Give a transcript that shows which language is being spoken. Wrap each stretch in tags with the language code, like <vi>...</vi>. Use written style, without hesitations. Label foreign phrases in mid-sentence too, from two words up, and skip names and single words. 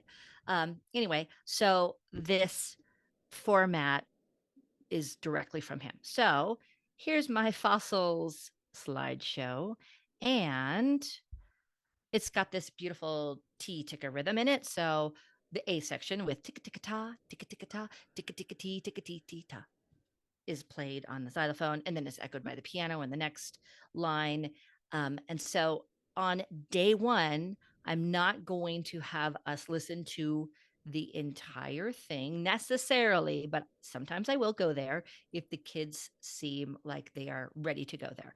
<en>Anyway, so this format is directly from him. So here's my fossils slideshow. And it's got this beautiful T ticker rhythm in it. So the A section with ticka ticka ta, ticka ticka ta, ticka ticka tee, ticka tee tee ta is played on the xylophone and then it's echoed by the piano in the next line. And so on day one, I'm not going to have us listen to the entire thing necessarily, but sometimes I will go there if the kids seem like they are ready to go there.</en>